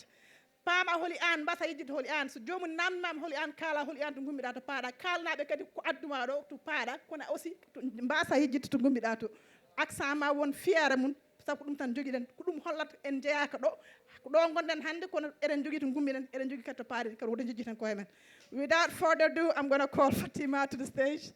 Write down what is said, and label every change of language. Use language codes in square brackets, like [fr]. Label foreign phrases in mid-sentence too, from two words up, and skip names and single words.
[ff] Paama holi an mbasa yejjide holi an so jomum namdimama holi an kala holi an to gummiɗa to paaɗa kalnaɓe kadi ko adduma ɗo to paaɗa kono aussi to mbasa yejjide to gummiɗa to accent ma won fiére mum sabu ko ɗum tan jogiɗen ko ɗum hollata en jeeyaka ɗo ko ɗo gonɗen hannde kono eɗen jogui to gummiɗen eɗen jogui kadi to paaɗen kadi woto jejjiten koye men. [en] Without further ado, I'm going to call Fatima to the stage.